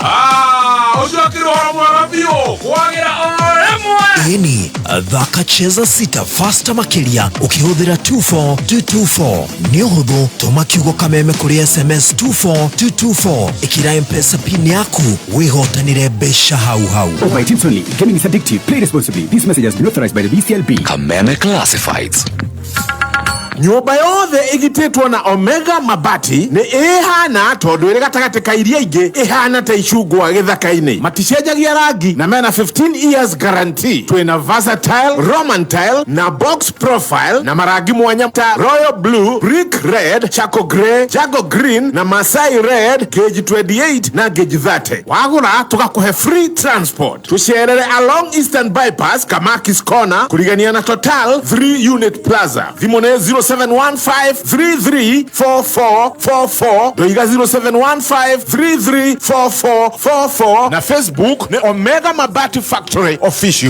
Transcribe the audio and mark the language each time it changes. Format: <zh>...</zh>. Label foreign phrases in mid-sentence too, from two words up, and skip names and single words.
<ki>Ũcio akĩrĩhwo mwega biũ kwagĩra o rĩmwe. Ĩni thaka Cheza Sita faster makĩria ũkĩhũthĩra 24224. Nĩ ũhũthũ tũma kiugo kameme kũrĩ SMS 24224 ĩkĩra M-Pesa pin yaku wĩhotanĩre mbeca hau.</ki> <en>Oh, by Teams only. Gaming is addictive. Play responsibly. These messages been authorized by the BCLB. Kameme Classifieds.</en> <ki>nyumba yothe igitetwo na Omega Mabati ni ihana tondu iri gatagati ka iria ingi ihana ta icungwa githaka-ini maticenjagia rangi na mena</ki> <en>15 years guarantee.</en> <ki>Twina versatile,</ki> <en>Roman tile</en> <ki>na</ki> <en>box profile</en> <ki>na marangi mwanya ta</ki> <en>royal blue, brick red, charcoal grey, jago green</en> <ki>na</ki> <en>Masai red gauge 28</en> <ki>na gauge 30. Wagura tugakuhe</ki> <en>free transport.</en> <ki>Tucerere along Eastern Bypass Kamakis Corner kurigania na Total 3 Unit Plaza. Thimone 0715334444 doiga 0715334444 na Facebook ni Omega Mabati Factory Official.</ki>